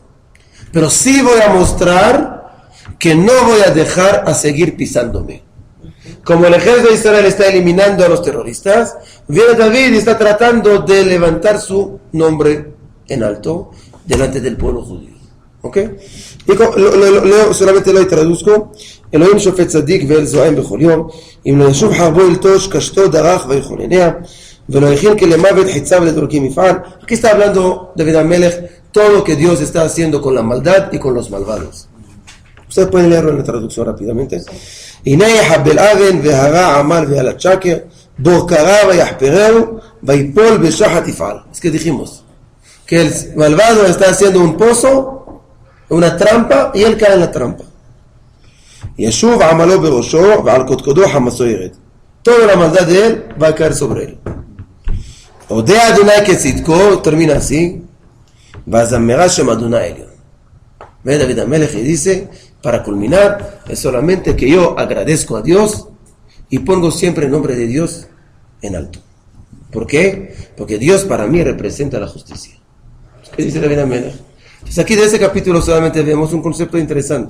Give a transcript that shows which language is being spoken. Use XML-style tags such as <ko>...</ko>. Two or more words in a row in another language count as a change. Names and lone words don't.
<es>Pero sí voy a mostrar que no voy a dejar a seguir pisándome. Como el ejército de Israel está eliminando a los terroristas, viene David y está tratando de levantar su nombre en alto delante del pueblo judío. ¿Ok? Y solamente lo traduzco.</es> <he>אלוהים שופט צדיק ואל זועם בכל יום אם לא ישוב חרבו ילטוש קשתו דרך ויכונניה ולא יכין כלמוות חיציו לדורקים יפעל.</he> <es>Aquí está hablando David Amelech todo lo que Dios está haciendo con la maldad y con los malvados. Ustedes pueden leerlo en la traducción rápidamente.</es> <he>הנה יחבל אבן והרע עמל ועל השקר בו קרא ויחפרהו ויפול בשחת יפעל.</he> <es>Es que dijimos que el malvado está haciendo un pozo, una trampa, y él cae en la trampa.</es> <he>ישוב עמלו בראשו ועל קודקודו חמסו ירד.</he> <es>Toda la maldad de él va a caer sobre él.</es> <he>הודה אדוני כצדקו,</he> <es>termina así,</es> <he>והזמרה שם אדוני עליון.</he> <es>Ve David Amelech y dice, para culminar, es solamente que yo agradezco a Dios y pongo siempre el nombre de Dios en alto. ¿Por qué? Porque Dios para mí representa la justicia. ¿Qué dice David Amelech? Entonces aquí de ese capítulo solamente vemos un concepto interesante.</es>